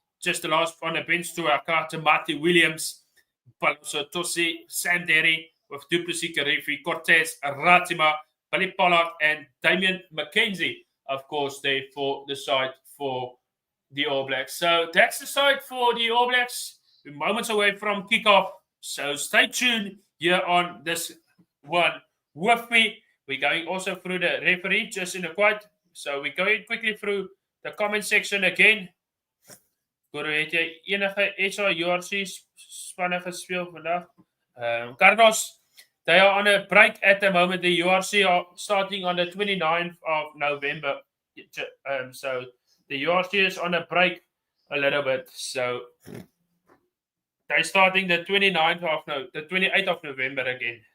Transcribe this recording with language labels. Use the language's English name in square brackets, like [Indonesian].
[English] Just the last on the bench to Akata, Marty Williams, Paloso Tosi, Sam Derry, with Duplessis, Karifi, Cortez, Ratima, Billy Pollard, and Damien McKenzie, of course, there for the side for the All Blacks. So that's the side for the All Blacks. We're moments away from kickoff. So stay tuned here on this one with me. We're going also through the referee just in a quiet. So we're going quickly through the comment section again. [Afrikaans] Guru, het jy enige SRURC spanne gespeel vandag? [English] Carlos, they are on a break at the moment. The URC are starting on the 29th of November. So the URC is on a break a little bit. So they're starting the 28th of November again.